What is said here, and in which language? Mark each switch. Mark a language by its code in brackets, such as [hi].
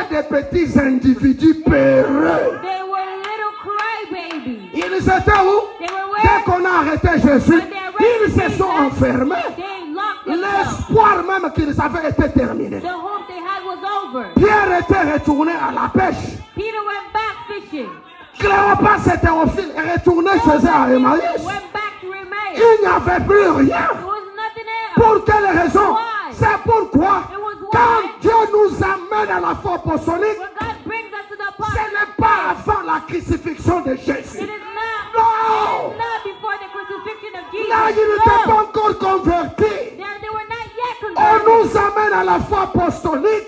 [fr] c'était des petits individus peureux. [en] They were little crybabies. [fr] Ils étaient où? [en] They were [fr] Dès [en] where? [fr] qu'on a arrêté Jésus, [en] When they arrested [fr] ils se sont [en] Jesus, [fr] enfermés. [en] They locked themselves. [fr] L'espoir même qu'ils avaient été terminé. [en] The hope they had was over. [fr] Pierre était retourné à la pêche. [en] Peter went back fishing. [fr] Cléopas et Théophile est retourné chez eux à Emmaüs. [en] Went back to Emmaus. [fr] Il n'y avait plus rien. [en] There was nothing else. [fr] Pour quelle raison? [en] Why? [fr] C'est pourquoi [en] It was why. [fr] quand Dieu nous amène à la foi apostolique, [en] When God brings us to the apostles. [fr] Ce n'est pas avant la crucifixion de Jésus. [en] It is not. No. It is not before the crucifixion of Jesus. [fr] Là, ils n'étaient [en] No. [fr] pas encore convertis. [en] They were not yet [fr] On [en] converted. [fr] nous amène à la foi apostolique,